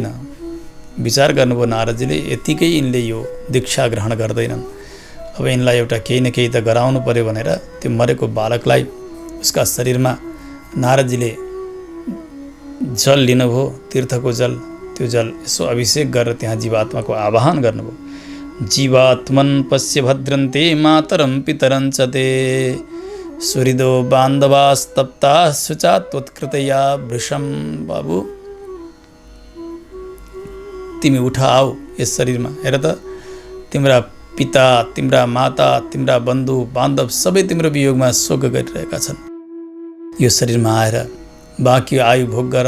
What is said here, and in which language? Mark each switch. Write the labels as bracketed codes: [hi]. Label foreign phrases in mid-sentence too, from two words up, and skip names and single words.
[ne] विचार गर्नुभयो नारदजीले, यतिकै यिनले यो दीक्षा ग्रहण गर्दैनन्। अब यिनलाई एउटा केही न केही त गराउनु पर्यो भनेर त्यो मरेको बालकलाई उसका शरीरमा नारदजीले जल लिनुभयो, तीर्थको जल। त्यो जल यसो अभिषेक गरेर त्यहाँ जीवात्माको आवाहन गर्नुभयो। [sa] जीवात्मन पश्य भद्रन्ते मातरं पितरं च ते सुहृदो बान्धवास्तप्ता शुचा त्वत्कृतया वृषम। [ne] बाबु तिमी उठ आऊ यस शरीरमा। हेर त तिम्रा पिता, तिम्रा माता, तिम्रा बन्धु बान्धव सबै तिम्रो वियोगमा शोक गरिरहेका छन्। यो शरीरमा आएर बाँकी आयु भोग गर।